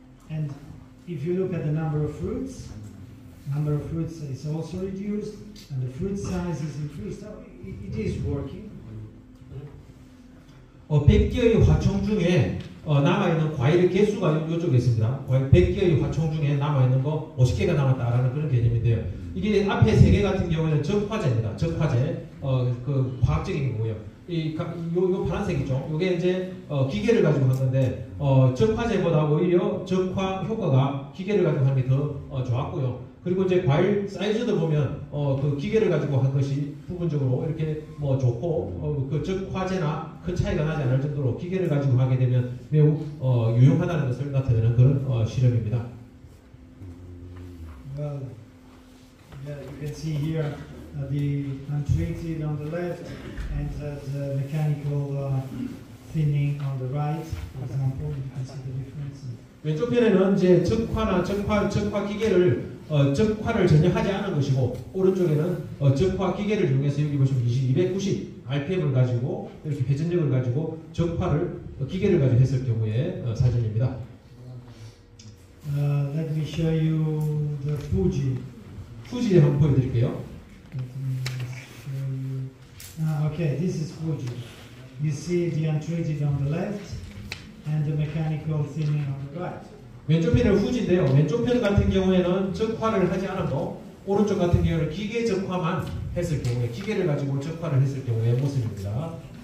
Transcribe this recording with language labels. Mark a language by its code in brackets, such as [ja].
[en] And if you look at the number of fruits is also reduced, and the fruit size is increased. So it is working. [ko] 100개의 화총 중에 남아있는 과일의 개수가 이쪽에 있습니다. 100개의 화총 중에 남아있는 거 50개가 남았다라는 그런 개념인데요. 이게 앞에 3개 같은 경우에는 적화제입니다. 적화제, 그 과학적인 거고요. 요 파란색이죠. 요게 이제 기계를 가지고 한 건데 적화제보다 오히려 적화 효과가 기계를 가지고 하는 게 더 좋았고요. 그리고 이제 과일 사이즈도 보면 그 기계를 가지고 한 것이 부분적으로 이렇게 뭐 좋고 그 적화제나 큰 차이가 나지 않을 정도로 기계를 가지고 하게 되면 매우 유용하다는 것을 나타내는 그런 실험입니다. [en] Well, yeah, you can see here the untreated on the left and the mechanical thinning on the right, for example. You can see the difference. [ko] 왼쪽 편에는 이제 적화 기계를 적화를 전혀 하지 않은 것이고 오른쪽에는 적화 기계를 이용해서 여기 보시면 290 RPM을 가지고 이렇게 회전력을 가지고 적화를 기계를 가지고 했을 경우의 사진입니다. [en] Let me show you the Fuji. [ko] 후지 한번 보여드릴게요. [en] Let me show you. Okay, this is Fuji. You see the untreated on the left and the mechanical thinning on the right. [ko] 왼쪽 편은 후지인데요. 왼쪽 편 같은 경우에는 적화를 하지 않았고 오른쪽 같은 경우는 기계 적화만 했을 경우에 기계를 가지고 적화를 했을 경우의 모습입니다.